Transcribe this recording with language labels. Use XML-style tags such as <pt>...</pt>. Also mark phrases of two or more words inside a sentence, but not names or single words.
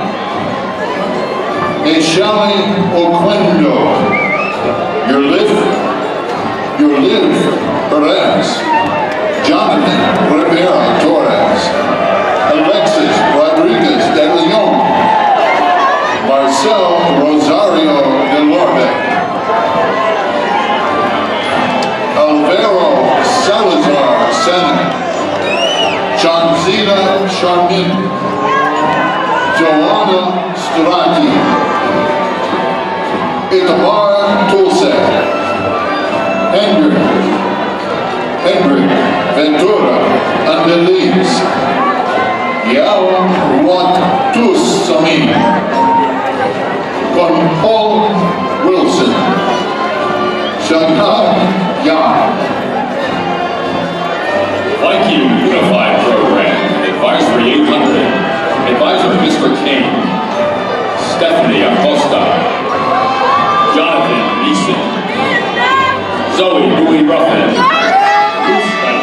<en>Neshali Oquendo, Your Liv Perez, Jonathan Rivera Torres, Alexis Rodriguez de Leon, Marcel Rosario de Lorde, Alvaro Salazar Sena, Chanzina Sharmin, Joanna Strati, Itamar Tulsek, Hendrik Ventura Andeliz, Yao Watus Samin, Con Paul Wilson, Shangha Yan. Viking Unified Program, Advisory 800, Advisor Mr. King, Stephanie Acosta, Jonathan Neeson, Zoe Bowie Ruffin, Bruce</en>